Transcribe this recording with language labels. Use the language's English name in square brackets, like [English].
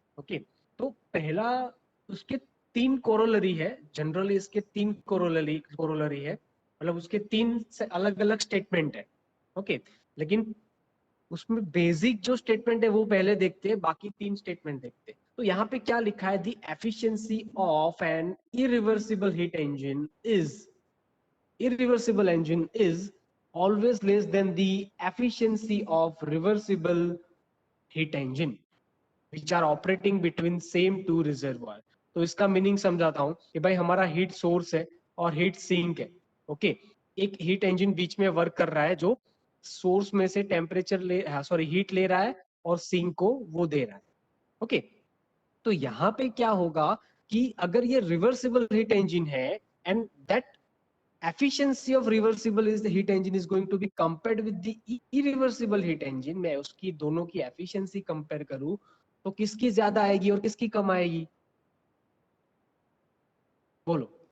[Hindi] Okay, तो पहला उसके 3 कोरोलरी है. जनरली इसके 3 कोरोलरी है, मतलब उसके 3 से अलग अलग स्टेटमेंट है. ओके, लेकिन उसमें बेसिक जो स्टेटमेंट है वो पहले देखते हैं, बाकी 3 स्टेटमेंट देखते हैं. तो यहाँ पे क्या लिखा है? [English] The efficiency of an irreversible heat engine is always less than the efficiency of reversible heat engine which are operating between same two reservoir. [Hindi] तो इसका मीनिंग समझाता हूं कि भाई हमारा हीट सोर्स है और हीट सिंक है. ओके, एक हीट इंजन बीच में वर्क कर रहा है जो सोर्स में से टेम्परेचर हीट ले रहा है और सिंक को वो दे रहा है. ओके, तो यहाँ पे क्या होगा कि अगर ये रिवर्सिबल हीट इंजन है [English] and that efficiency of reversible is the heat engine [Hindi] is going to be compared with the irreversible heat engine, मैं उसकी दोनों की efficiency कंपेयर करूं तो किसकी ज्यादा आएगी और किसकी कम आएगी? बोलो.